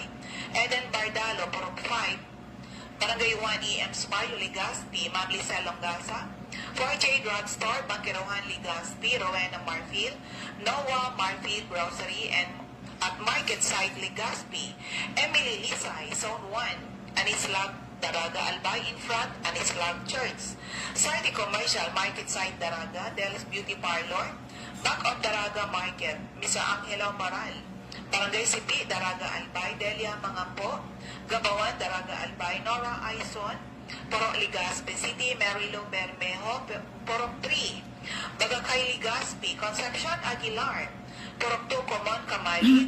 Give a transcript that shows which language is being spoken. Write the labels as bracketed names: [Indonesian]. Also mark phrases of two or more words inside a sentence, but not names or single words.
[English] Eden Bardalo, Purok 5, Barangay 1 EM Spayo, Legazpi. Ma'am Lisa Longasa, 4J Drugstore, Bankirohan, Legazpi. Rowena Marfield, Noah Marfield Grocery and at Market Side, Legazpi. Emily Lisay, Zone 1, Anislag, Daraga, Albay. In front, Anislag Church. Side Commercial, Market Side, Daraga. Del's Beauty Parlor, back of Daraga Market. Mr. Angelo Moral, Barangay Sipi, Daraga, Albay. Delia Mangampo, Gabawan, Daraga, Albay. Nora Aison, Purok Legazpi City. Marilo Bermejo, Purok 3, Bagakay, Legazpi. Concepcion Aguilar, Purok 2, Common, Kamalig.